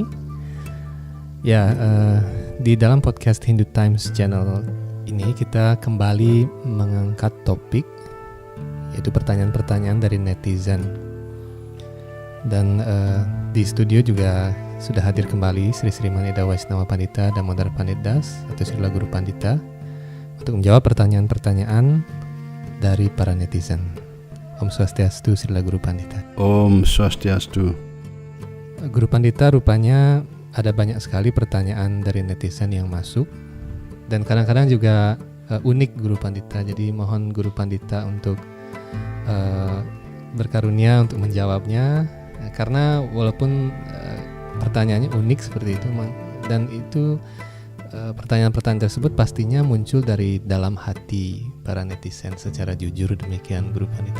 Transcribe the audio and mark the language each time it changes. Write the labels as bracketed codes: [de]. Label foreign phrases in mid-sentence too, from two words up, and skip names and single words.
[id] Ya, di dalam podcast Hindu Times channel ini kita kembali mengangkat topik, yaitu pertanyaan-pertanyaan dari netizen. Dan di studio juga sudah hadir kembali Sri Sri Maneda Waisnawa Pandita Damodar Panditdas atau Srila Guru Pandita untuk menjawab pertanyaan-pertanyaan dari para netizen. Om Swastiastu, Srila Guru Pandita. Om Swastiastu. Guru Pandita, rupanya ada banyak sekali pertanyaan dari netizen yang masuk dan kadang-kadang juga unik Guru Pandita. Jadi mohon Guru Pandita untuk berkarunia untuk menjawabnya, karena walaupun pertanyaannya unik seperti itu, dan itu pertanyaan-pertanyaan tersebut pastinya muncul dari dalam hati para netizen secara jujur, demikian Guru Pandita.